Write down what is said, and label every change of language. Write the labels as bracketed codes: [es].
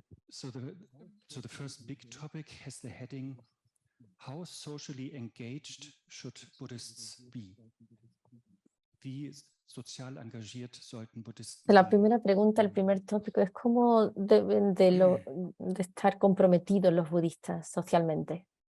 [en] So the first big topic has the heading: How socially engaged should Buddhists be? [de] Wie sozial engagiert sollten Buddhisten [es] La [de] sein? [es] primera pregunta, el primer tópico es cómo deben de estar comprometidos los budistas socialmente.